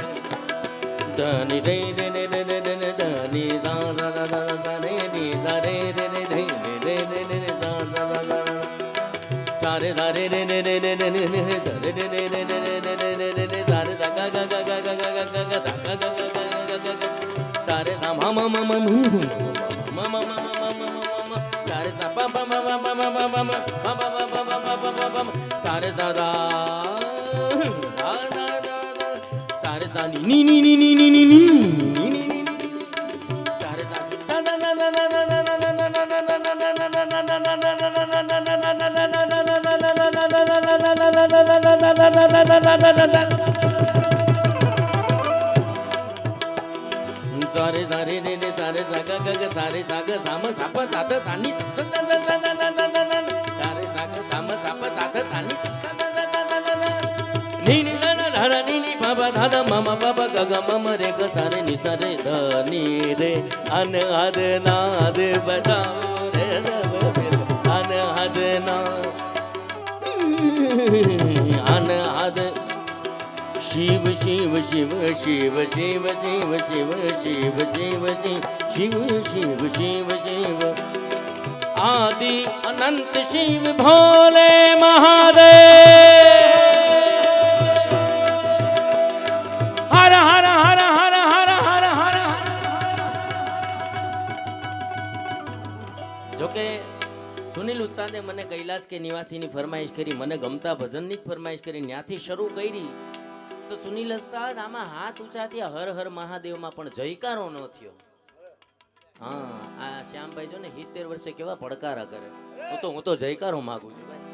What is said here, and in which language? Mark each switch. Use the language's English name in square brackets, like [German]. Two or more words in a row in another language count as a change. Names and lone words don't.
[Hindi] धनी रे रे रे रे रे रे धनी सा सा सा सा सा रे रे सा रे रे रे रे रे रे रे रे सा सा सा सा। सारे सारे रे रे रे रे रे रे रे रे रे रे रे रे रे रे रे रे सारे गा गा गा गा गा गा गा गा गा गा गा गा गा गा गा। सारे सा म म म म म म म सारे सा प प म म म म म म सारे सा दा दा दा दा। सारे सा नी नी नी नी नी नी नी नी। सारे सा दा दा दा दा दा दा दा दा दा दा दा सारे सारे रे रे सारे साग ग सारे साग साम साप साध सानी सारे साग साम साप साध सानी नी नी ना धा नी नी बाबा दादा मामा बाबा ग मम रे ग सारे नि सारे ध नी रे। अनहद नाद बजाओ रे अनहद नाद अनहद। शिव शिव शिव शिव शिव शिव शिव शिव शिव शिव शिव शिव शिव। आदि अनंत शिव भोले महादेव। हर हर हर हर हर हर हर। [Gujarati] જો કે સુનીલ ઉસ્તાદે મને કૈલાસ કે નિવાસીની ફરમાઈશ કરી, મને ગમતા ભજનની જ ફરમાઈશ કરી, ત્યાંથી શરૂ કરી। તો સુનિલ ઉસ્તાદ આમાં હાથ ઊંચા થયા હર હર મહાદેવમાં, પણ જયકારો ન થયો। હા, આ શ્યામભાઈ જો ને 70 વર્ષે કેવા પડકારા કરે। હું તો જયકારો માંગુ છું ભાઈ।